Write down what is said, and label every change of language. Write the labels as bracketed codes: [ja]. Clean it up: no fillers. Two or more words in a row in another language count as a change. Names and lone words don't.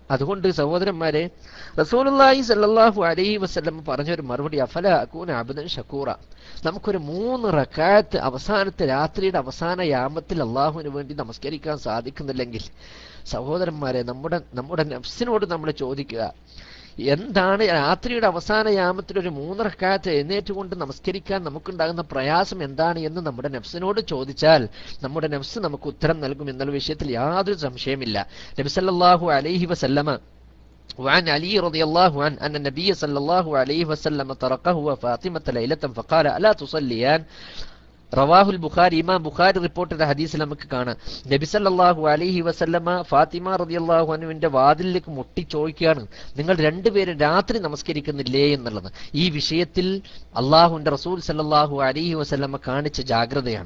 [ml] അതുകൊണ്ട് സഹോദരന്മാരെ, [ar] رسول الله صلى الله عليه وسلم [ml] പറഞ്ഞൊരു മറുപടി, [ar] أفلا أكون عبدا شكورا, [ml] നമുക്കൊരു 3 റക്അത്ത് അവസാനത്തെ രാത്രിയുടെ അവസാന യാമത്തിൽ അള്ളാഹുവിന് വേണ്ടി നമസ്കരിക്കാൻ സാധിക്കുന്നില്ലെങ്കിൽ, സഹോദരന്മാരെ, നമ്മുടെ നഫ്സിനോട് നമ്മൾ ചോദിക്കുക, എന്താണ് രാത്രിയുടെ അവസാന യാമത്തിൽ ഒരു 3 റക്അത്ത് എഴുന്നേറ്റുകൊണ്ട് നമസ്കരിക്കാൻ നമുക്കുണ്ടാകുന്ന പ്രയാസം എന്താണ് എന്ന് നമ്മുടെ നഫ്സിനോട് ചോദിച്ചാൽ നമ്മുടെ നഫ്സ് നമുക്ക് ഉത്തരം നൽകും എന്നുള്ള വിഷയത്തിൽ യാതൊരു സംശയമില്ല. [ar] النبي صلى الله عليه وسلم وعن علي رضي الله عنه أن النبي صلى الله عليه وسلم تركه وفاطمة ليلة فقال ألا تصليان. رواه البخاري, [ml] ഇമാം ബുഖാരി റിപ്പോർട്ട് ചെയ്ത ഹദീസിൽ നമുക്ക് കാണാം, നബി [ar] صلى الله عليه وسلم [ml] ഫാത്തിമ [ar] رضي الله عنه [ml] വാതിലിലേക്ക് മുട്ടി ചോദിക്കുകയാണ്, നിങ്ങൾ രണ്ടുപേരും രാത്രി നമസ്കരിക്കുന്നില്ലേ എന്നുള്ളത്. ഈ വിഷയത്തിൽ അള്ളാഹുവിന്റെ റസൂൽ [ar] صلى الله عليه وسلم [ml] കാണിച്ച ജാഗ്രതയാണ്.